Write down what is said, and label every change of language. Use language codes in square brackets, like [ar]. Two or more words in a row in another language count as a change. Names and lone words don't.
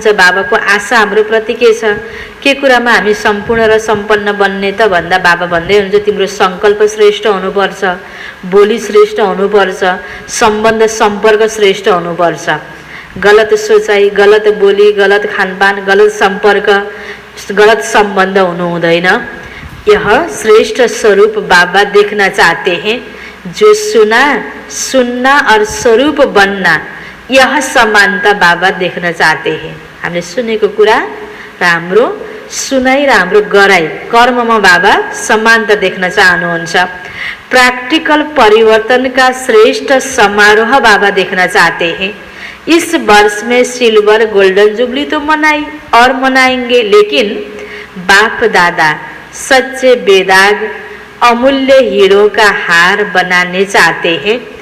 [ne] बाबाको आशा हाम्रो प्रति के छ? के कुरामा हामी सम्पूर्ण र सम्पन्न बन्ने त भन्दा बाबा भन्दै हुनुहुन्छ, तिम्रो सङ्कल्प श्रेष्ठ हुनुपर्छ, बोली श्रेष्ठ हुनुपर्छ, सम्बन्ध सम्पर्क श्रेष्ठ हुनुपर्छ। गलत सोचाइ, गलत बोली, गलत खानपान, गलत सम्पर्क, गलत सम्बन्ध हुनु हुँदैन। [hi] यह श्रेष्ठ स्वरूप बाबा देखना चाहते हैं। जो सुना, सुनना और स्वरूप बनना, यह समानता बाबा देखना चाहते हैं। [ne] हामीले सुनेको कुरा र हाम्रो सुनाइ र हाम्रो गराइ कर्ममा बाबा समानता देख्न चाहनुहुन्छ। [hi] प्रैक्टिकल परिवर्तन का श्रेष्ठ समारोह बाबा देखना चाहते हैं। इस वर्ष में [en] silver golden jubilee [hi] तो मनाई और मनाएंगे, लेकिन बाप दादा सच्चे बेदाग अमूल्य हीरो का हार बनाने चाहते हैं।